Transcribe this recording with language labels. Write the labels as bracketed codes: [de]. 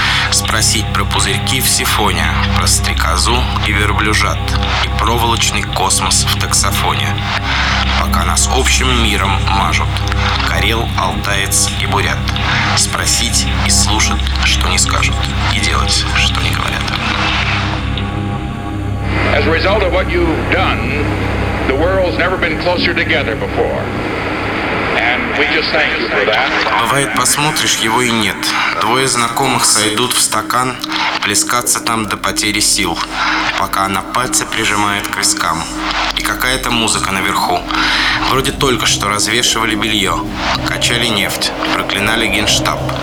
[ru] Спросить про пузырьки в сифоне, про стрекозу и верблюжат, и проволочный космос в таксофоне, пока нас общим миром мажут Карел, Алтаец и Бурят. Спросить и слушать, что не скажут, и делать, что не говорят. [en] As a result of what you've done, the world's never been closer together before. [ru] Бывает, посмотришь, его и нет. Двое знакомых сойдут в стакан, плескаться там до потери сил, пока она пальцы прижимает к вискам. И какая-то музыка наверху. Вроде только что развешивали белье, качали нефть, проклинали генштаб.